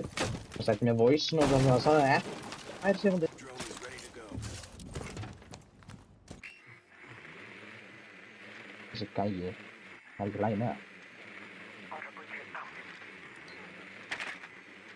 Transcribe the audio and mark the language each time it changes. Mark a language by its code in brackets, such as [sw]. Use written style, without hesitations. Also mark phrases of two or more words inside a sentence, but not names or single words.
[is] Það setti mér [en] voice note [is] og það sagði tvær sekundir. [en] Drone is ready to go. [is] Þessi gæi, það er ekki lægi með það.